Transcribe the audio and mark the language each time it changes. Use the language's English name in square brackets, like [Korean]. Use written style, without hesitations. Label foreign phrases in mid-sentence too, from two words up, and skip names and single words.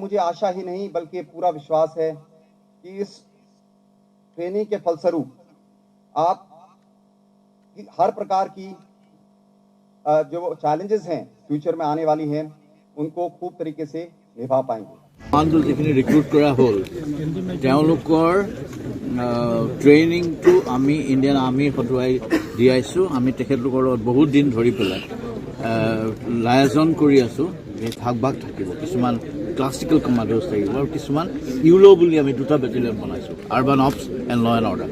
[Hindi] मुझे आशा ही नहीं बल्कि पूरा विश्वास है कि इस ट्रेनिंग के फलस्वरूप आप हर प्रकार की जो चैलेंजेस हैं फ्यूचर में आने वाली हैं उनको खूब तरीके से निभा पाएंगे। [Assamese] কমাণ্ডো যিখিনি ৰিক্ৰুট কৰা হ'ল তেওঁলোকৰ ট্ৰেইনিংটো আমি ইণ্ডিয়ান আৰ্মি হতুৱাই দিয়াইছোঁ। আমি তেখেতলোকৰ লগত বহুত দিন ধৰি পেলাই লায়াজন কৰি আছোঁ। ভাগ ভাগ থাকিব, কিছুমান [English] classical commandos [Assamese] থাকিব আৰু কিছুমান ইউলো বুলি আমি 2টা বেটেলিয়ন বনাইছোঁ, [English] urban ops and law and order.